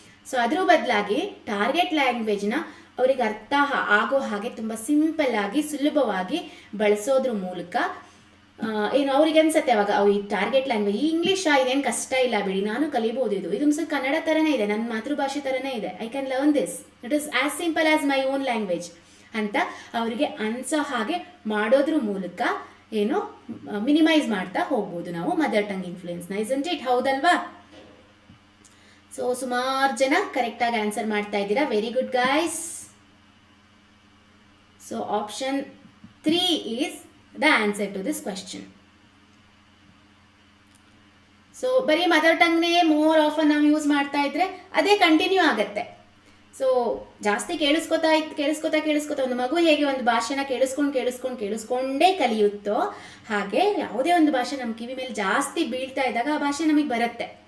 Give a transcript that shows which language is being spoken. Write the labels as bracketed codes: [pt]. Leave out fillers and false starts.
[kn] So ಅದ್ರ ಬದಲಾಗಿ target ಲ್ಯಾಂಗ್ವೇಜ್ನ ಅವರಿಗೆ ಅರ್ಥ ಆಗೋ ಹಾಗೆ ತುಂಬ ಸಿಂಪಲ್ ಆಗಿ ಸುಲಭವಾಗಿ ಬಳಸೋದ್ರ ಮೂಲಕ ಅವ್ರಿಗೆ ಅನ್ಸುತ್ತೆ ಅವಾಗ ಈ ಟಾರ್ಗೆಟ್ ಲ್ಯಾಂಗ್ವೇಜ್ ಇಂಗ್ಲೀಷ್ ಇದೇನು ಕಷ್ಟ ಇಲ್ಲ ಬಿಡಿ, ನಾನು ಕಲಿಬೋದು, ಇದೊಂದು ಸ್ವಲ್ಪ ಕನ್ನಡ ಥರನೇ ಇದೆ, ನನ್ನ ಮಾತೃಭಾಷೆ ಥರನೇ ಇದೆ, [en] I can learn this, it is as simple as my own language [kn] ಅಂತ ಅವರಿಗೆ ಅನ್ಸೋ ಹಾಗೆ ಮಾಡೋದ್ರ ಮೂಲಕ ಮಿನಿಮೈಸ್ ಮಾಡ್ತಾ ಹೋಗ್ಬೋದು ನಾವು ಮದರ್ ಟಂಗ್ ಇನ್ಫ್ಲೂಯೆನ್ಸ್ನ. [en] Isn't it? [kn] ಹೌದಲ್ವಾ? ಸೊ ಸುಮಾರು ಜನ ಕರೆಕ್ಟಾಗಿ ಆನ್ಸರ್ ಮಾಡ್ತಾ ಇದ್ದೀರಾ. [en] Very good guys. So option 3 is the answer to this question. [kn] So ಬರೀ ಮದರ್ ಟಂಗ್ನೇ ಮೋರ್ ಆಫನ್ ನಾವು ಯೂಸ್ ಮಾಡ್ತಾ ಇದ್ರೆ ಅದೇ ಕಂಟಿನ್ಯೂ ಆಗುತ್ತೆ. ಸೊ ಜಾಸ್ತಿ ಕೇಳಿಸ್ಕೊತಾ ಒಂದು ಮಗು ಹೇಗೆ ಒಂದು ಭಾಷೆನ ಕೇಳಿಸ್ಕೊಂಡೇ ಕಲಿಯುತ್ತೋ ಹಾಗೆ ಯಾವುದೇ ಒಂದು ಭಾಷೆ ನಮ್ಮ ಕಿವಿ ಮೇಲೆ ಜಾಸ್ತಿ ಬೀಳ್ತಾ ಇದ್ದಾಗ ಆ ಭಾಷೆ ನಮಗೆ ಬರುತ್ತೆ.